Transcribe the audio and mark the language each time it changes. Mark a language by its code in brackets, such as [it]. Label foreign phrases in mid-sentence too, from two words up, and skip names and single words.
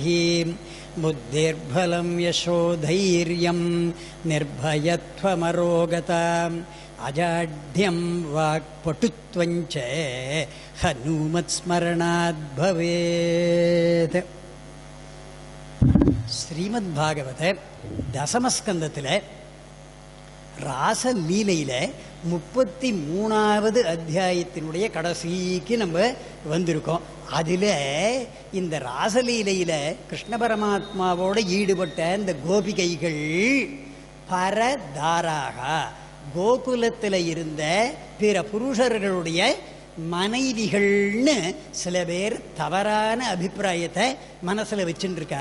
[sa] बुद्धिर्बलं यशोधैर्यं निर्भयत्वमरोगता अजाड्यं वाक्पटुत्वं च हनुमत्स्मरणात् भवेत्। श्रीमद्भागवते दशमस्कन्धत्तिले [ta] ராசலீலையில 33வது அத்தியாயத்தினுடைய கடைசிக்கு நம்ம வந்திருக்கோம். அதில் இந்த ராசலீலையில கிருஷ்ண பரமாத்மாவோட ஈடுபட்ட இந்த கோபிகைகள் பரதாராக கோகுலத்தில் இருந்த பிற புருஷர்களுடைய மனைவிகள்னு சில பேர் தவறான அபிப்பிராயத்தை மனசில் வச்சுருக்கா.